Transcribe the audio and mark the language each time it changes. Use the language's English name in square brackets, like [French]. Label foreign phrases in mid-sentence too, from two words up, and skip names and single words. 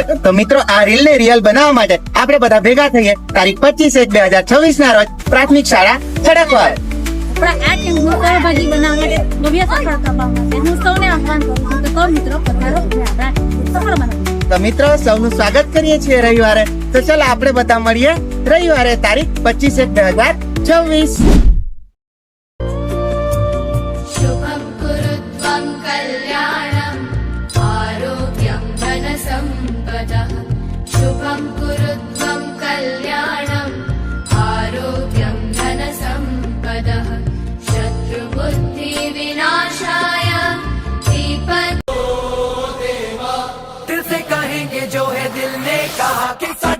[Gujarati] તો મિત્રો આ રીલને રિયલ બનાવવા માટે આપણે બધા ભેગા થઈએ તારીખ 25/1/2026 ના રોજ પ્રાથમિક શાળા ખડકવાડ. આપણા આ કેમ્પમાં સહભાગી બનાવવા માટે ભવ્ય સફળતા પામવા છે. હું સૌને આહ્વાન કરું છું કે સૌ મિત્રો પધારો અને આપણા સફળ બનાવો. તો મિત્રો સૌનું સ્વાગત કરીએ છીએ રવિવારે. તો ચાલો આપણે બધા મળીએ રવિવારે તારીખ 25/1/2026. [Sanskrit] शुभं कुरुत्वं कल्याणम् आरोग्यं धनसम्पदः शुभं कुरुत्वं कल्याणम् आरोग्यं धनसम्पदः शत्रुबुद्धि विनाशाय दीपक [Hindi] दिल से कहेंगे जो है दिल ने कहा कि